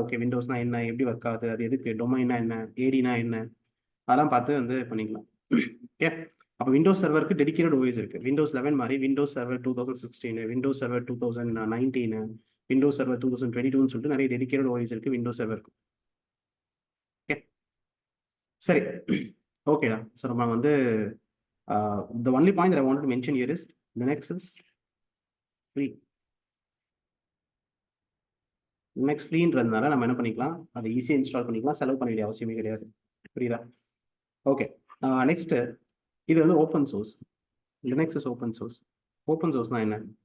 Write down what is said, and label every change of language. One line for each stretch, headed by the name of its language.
Tamil: Okay, விண்டோஸ்னா என்ன, எப்படி work ஆகுது, அது எதுக்கு, டொமைனா என்ன, ஏடினா என்ன, அதெல்லாம் பார்த்து வந்து பண்ணிக்கலாம். ஓகே, அப்போ விண்டோஸ் சர்வருக்கு டெடிகேட்டட் ஓஎஸ் இருக்கு. விண்டோஸ் 11 மாதிரி Windows server 2016, Windows server 2019, Windows server 2022 சொல்லிட்டு நிறைய டெடிகேட்டட் ஓஎஸ் இருக்கு, விண்டோஸ் சர்வர் இருக்கு. ஓகே சரி, ஓகேடா. ஸோ நம்ம வந்து
English: the only point that I wanted to mention here is Linux is free.
Tamil: Linux ஃப்ரீன்றதுனால நம்ம என்ன பண்ணிக்கலாம், அதை ஈஸியாக இன்ஸ்டால் பண்ணிக்கலாம், செலவு பண்ண வேண்டிய அவசியமே கிடையாது. புரியுதா? ஓகே நெக்ஸ்ட், இது வந்து open source.
English: Linux is open source.
Tamil: Open சோர்ஸ்னா என்ன?